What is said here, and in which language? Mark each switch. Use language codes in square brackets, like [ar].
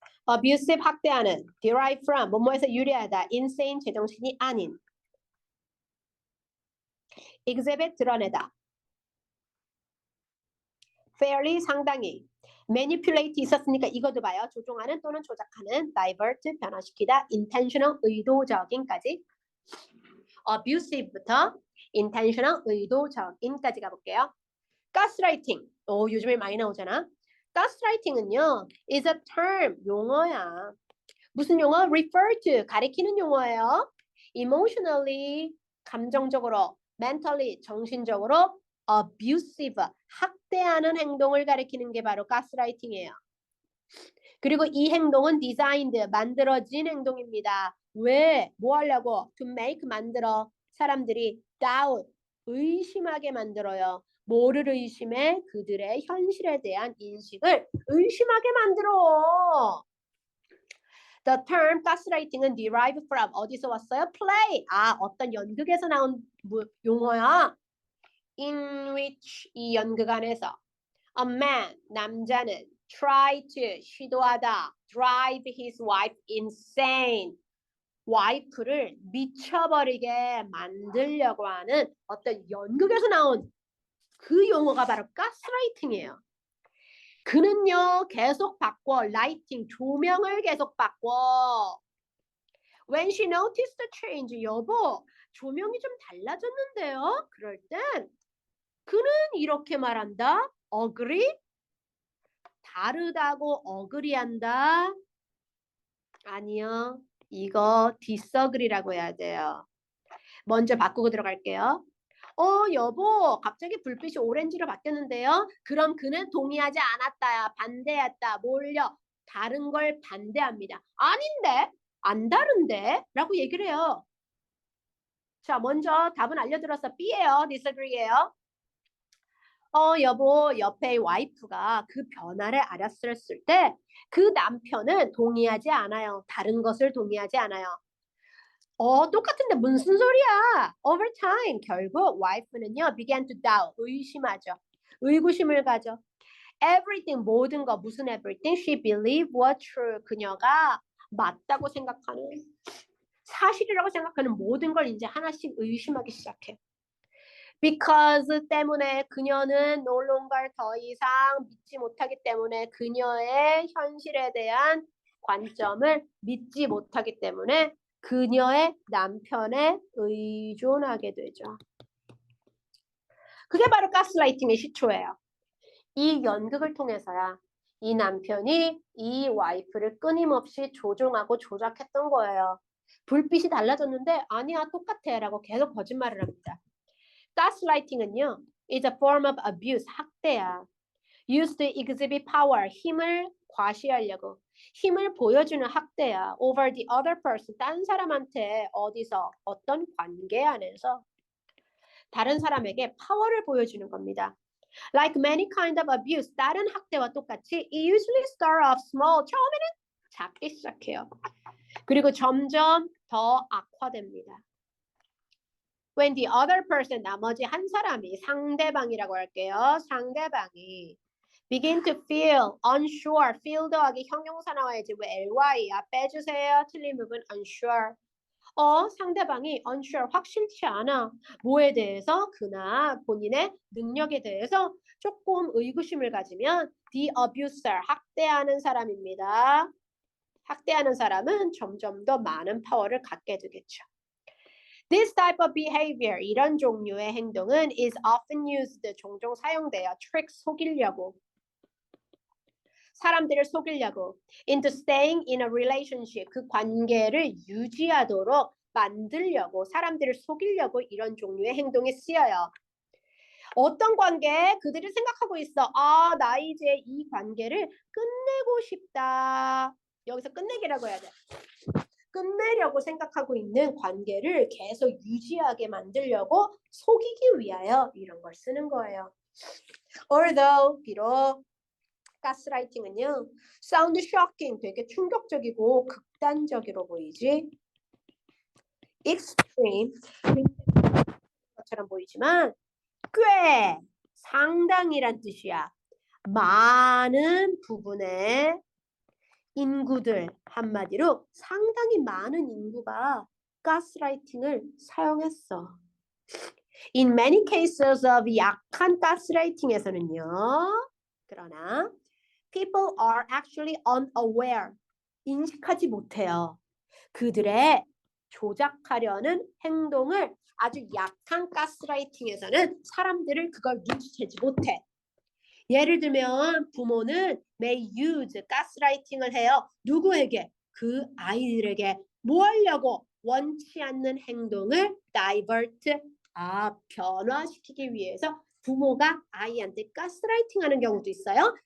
[ko] abusive 학대하는 derive from 뭐뭐에서 유래하다 insane 제정신이 아닌 exhibit 드러내다 fairly 상당히 manipulate 있었으니까 이것도 봐요. 조종하는 또는 조작하는 divert 변화시키다 intentional 의도적인까지 abusive부터 intentional 의도적인까지 가볼게요. 가스라이팅 요즘에 많이 나오잖아. 가스라이팅은요 [en] is a term [ko] 용어야. 무슨 용어? [en] refer to [ko] 가리키는 용어예요. emotionally 감정적으로 mentally 정신적으로 abusive 학대하는 행동을 가리키는 게 바로 가스라이팅이에요. 그리고 이 행동은 designed 만들어진 행동입니다. 왜? 뭐 하려고? [en] to make [ko] 만들어 사람들이 doubt 의심하게 만들어요. 뭐를 의심해? 그들의 현실에 대한 인식을 의심하게 만들어. [en] The term gaslighting은 derived from [ko] 어디서 왔어요? [en] play. [ko] 어떤 연극에서 나온 용어야. [en] In which [ko] 이 연극 안에서 [en] a man [ko] 남자는 [en] try to [ko] 시도하다 [en] drive his wife insane [ko] 와이프를 미쳐버리게 만들려고 하는 어떤 연극에서 나온 그 용어가 바로 가스라이팅이에요. 그는요 계속 바꿔 라이팅 조명을 계속 바꿔. [en] When she noticed the change [ko] 여보 조명이 좀 달라졌는데요. 그럴 땐 그는 이렇게 말한다. agree 다르다고 어그리한다. 아니요. 이거 disagree라고 해야 돼요. 먼저 바꾸고 들어갈게요. 여보 갑자기 불빛이 오렌지로 바뀌었는데요. 그럼 그는 동의하지 않았다야. 반대했다. 뭘요? 다른 걸 반대합니다. 아닌데? 안 다른데? 라고 얘기를 해요. 자, 먼저 답은 알려드렸어. B예요. disagree예요. 여보 옆에 와이프가 그 변화를 알았을 때 그 남편은 동의하지 않아요. 다른 것을 동의하지 않아요. 똑같은데 무슨 소리야? [en] Over time [ko] 결국 와이프는요 [en] began to doubt [ko] 의심하죠. 의구심을 가져. Everything 모든 거 무슨 [en] everything she believed was true [ko] 그녀가 맞다고 생각하는 사실이라고 생각하는 모든 걸 이제 하나씩 의심하기 시작해. Because 때문에 그녀는 [en] no longer [ko] 더 이상 믿지 못하기 때문에 그녀의 현실에 대한 관점을 믿지 못하기 때문에 그녀의 남편에 의존하게 되죠. 그게 바로 가스라이팅의 시초예요. 이 연극을 통해서야 이 남편이 이 와이프를 끊임없이 조종하고 조작했던 거예요. 불빛이 달라졌는데 아니야 똑같아 라고 계속 거짓말을 합니다. [en] 가스라이팅은요 is a form of abuse, [ko] 학대야. [en] used to exhibit power, [ko] 힘을 과시하려고. 힘을 보여주는 학대야. [en] over the other person, [ko] 딴 사람한테 어디서 어떤 관계 안에서 다른 사람에게 파워를 보여주는 겁니다. [en] Like many kind of abuse, [ko] 다른 학대와 똑같이 [en] it usually start off small. [ko] 처음에는 작게 시작해요. 그리고 점점 더 악화됩니다. [en] When the other person, [ko] 나머지 한 사람이 상대방이라고 할게요. 상대방이 [en] begin to feel unsure, [ko] feel 더하기 형용사 나와야지. 왜 ly야? 빼주세요. 틀린 부분 unsure. 상대방이 unsure, 확실치 않아. 뭐에 대해서? 그나 본인의 능력에 대해서 조금 의구심을 가지면 [en] the abuser, [ko] 학대하는 사람입니다. 학대하는 사람은 점점 더 많은 파워를 갖게 되겠죠. [en] This type of behavior, [ko] 이런 종류의 행동은 [en] is often used, [ko] 종종 사용돼요. [en] trick, [ko] 속이려고. 사람들을 속이려고. [en] into staying in a relationship. [ko] 그 관계를 유지하도록 만들려고, 사람들을 속이려고 이런 종류의 행동에 쓰여요. 어떤 관계? 그들이 생각하고 있어. 아, 나 이제 이 관계를 끝내고 싶다. 여기서 끝내기라고 해야 돼. 끝내려고 생각하고 있는 관계를 계속 유지하게 만들려고 속이기 위하여 이런 걸 쓰는 거예요. Although, 비록 가스라이팅은요, [en] sound shocking, [ko] 되게 충격적이고 극단적으로 보이지. extreme, 것처럼 보이지만 꽤, 상당히란 뜻이야. 많은 부분의 인구들, 한마디로 상당히 많은 인구가 가스라이팅을 사용했어. [en] In many cases of [ko] 약한 가스라이팅에서는요. 그러나 [en] people are actually unaware. [ko] 인식하지 못해요. 그들의 조작하려는 행동을 아주 약한 가스라이팅에서는 사람들을 그걸 눈치채지 못해. 예를 들면 부모는 [en] may use [ko] 가스라이팅을 해요. 누구에게? 그 아이들에게 뭐 하려고? 원치 않는 행동을 divert, 변화시키기 위해서 부모가 아이한테 가스라이팅하는 경우도 있어요.